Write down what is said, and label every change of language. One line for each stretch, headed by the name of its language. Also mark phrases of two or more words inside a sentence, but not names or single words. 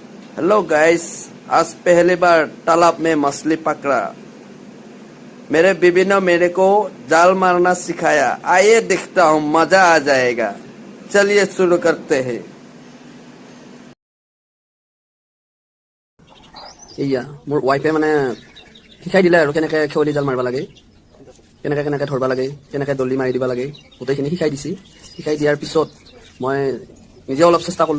English: hello guys,
Hindi: आज पहली बार तालाब में मछली पकड़ा। मेरे बीबी ने मेरे को जाल मारना सिखाया। आइए देखता हूँ, मजा आ जाएगा। चलिए शुरू करते हैं।
Assamese: এয়া মোৰ ৱাইফে মানে শিকাই দিলে আৰু কেনেকৈ খেৱলি জাল মাৰিব লাগে, কেনেকৈ কেনেকৈ ধৰিব লাগে, কেনেকৈ দলি মাৰি দিব লাগে, গোটেইখিনি শিকাই দিছে। শিকাই দিয়াৰ পিছত মই নিজে অলপ চেষ্টা কৰিলোঁ।